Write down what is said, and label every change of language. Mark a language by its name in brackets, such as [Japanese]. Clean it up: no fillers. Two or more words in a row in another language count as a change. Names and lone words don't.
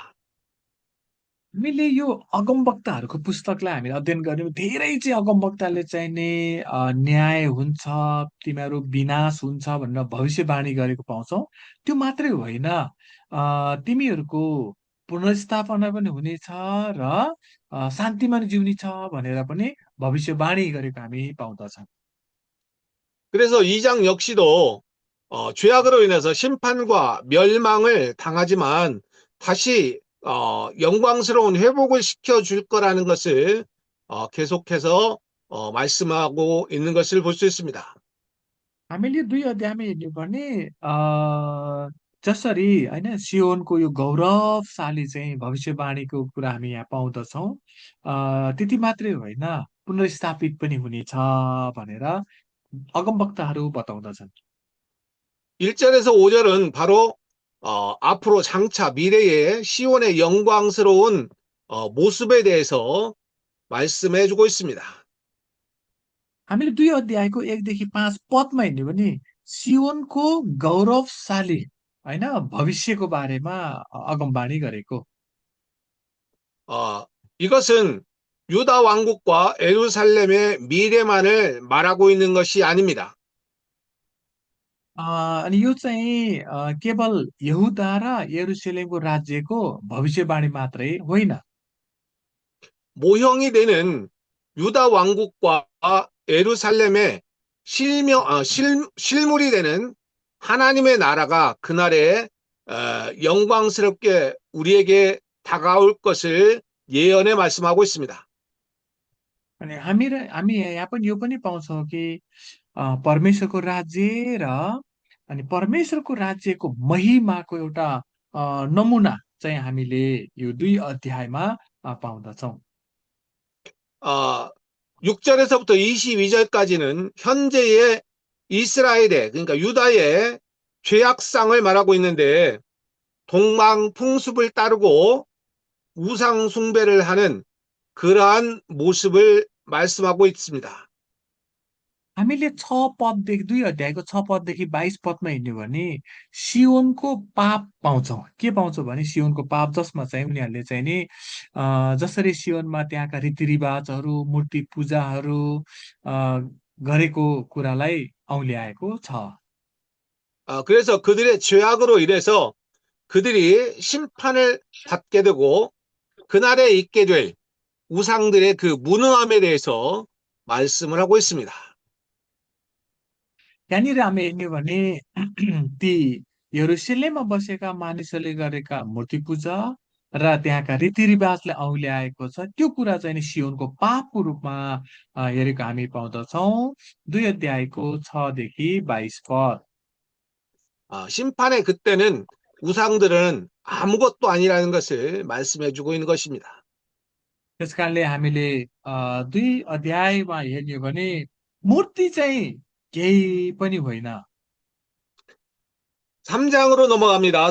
[Nepali] हामीले यो अगमवक्ताहरूको पुस्तकलाई हामीले अध्ययन गर्यौँ धेरै चाहिँ अगमवक्ताले चाहिँ नि न्याय हुन्छ तिमीहरू विनाश हुन्छ भनेर भविष्यवाणी गरेको पाउँछौँ। त्यो मात्रै होइन तिमीहरूको पुनर्स्थापना पनि हुनेछ र शान्तिमा जिउनी छ भनेर पनि भविष्यवाणी गरेको हामी पाउँदछौँ। [Korean] 그래서 2장 역시도 죄악으로 인해서 심판과 멸망을 당하지만 다시 영광스러운 회복을 시켜줄 거라는 것을 계속해서 말씀하고 있는 것을 볼 수 있습니다. [Nepali] हामीले 2 अध्यायमा हेर्ने भने जसरी होइन सियोनको यो गौरवशाली चाहिँ भविष्यवाणीको कुरा हामी यहाँ पाउँदछौँ त्यति मात्रै होइन पुनर्स्थापित पनि हुनेछ भनेर अगमवक्ताहरू बताउँदछन्। [Korean] 1절에서 5절은 바로 앞으로 장차 미래의 시온의 영광스러운 모습에 대해서 말씀해주고 있습니다. [Nepali] हामीले 2 अध्यायको 1देखि 5 पदमा हेर्ने भने सियोनको गौरवशाली होइन भविष्यको बारेमा अगमवाणी गरेको। [Korean] 이것은 유다 왕국과 예루살렘의 미래만을 말하고 있는 것이 아닙니다. [Nepali] अनि यो चाहिँ केवल यहुदा र यरुसलेमको राज्यको भविष्यवाणी मात्रै होइन। [Korean] 모형이 되는 유다 왕국과 예루살렘의 실물이 되는 하나님의 나라가 그날에 영광스럽게 우리에게 다가올 것을 예언해 말씀하고 있습니다. [Nepali] अनि हामी यहाँ पनि यो पनि पाउँछौँ कि परमेश्वरको राज्य र अनि परमेश्वरको राज्यको महिमाको एउटा नमुना चाहिँ हामीले यो 2 अध्यायमा पाउँदछौँ। [Korean] 어, 6절에서부터 22절까지는 현재의 이스라엘의, 그러니까 유다의 죄악상을 말하고 있는데, 동방풍습을 따르고 우상 숭배를 하는 그러한 모습을 말씀하고 있습니다. [Nepali] हामीले 6 पददेखि 2 अध्यायको 6 पददेखि 22 पदमा हिँड्यो भने सियोनको पाप पाउँछौँ। के पाउँछौँ भने सियोनको पाप, जसमा चाहिँ उनीहरूले चाहिँ नि जसरी सियोनमा त्यहाँका रीतिरिवाजहरू, मूर्ति पूजाहरू गरेको कुरालाई औल्याएको छ। [Korean] 그래서 그들의 죄악으로 인해서 그들이 심판을 받게 되고 그날에 있게 될 우상들의 그 무능함에 대해서 말씀을 하고 있습니다. [Nepali] यहाँनिर हामी हेर्ने भने ती यरुसलेममा बसेका मानिसहरूले गरेका मूर्ति पूजा र त्यहाँका रीतिरिवाजले औल्याएको छ, त्यो कुरा चाहिँ नि सियोनको पापको रूपमा हेरेको हामी पाउँदछौँ। 2 अध्यायको 6देखि 22 पद। [Korean] 심판의 그때는 우상들은 아무것도 아니라는 것을 말씀해 주고 있는 것입니다. [Nepali] त्यस कारणले हामीले 2 अध्यायमा हेर्ने हो भने मूर्ति चाहिँ केही पनि होइन। [Korean] 3장으로 넘어갑니다.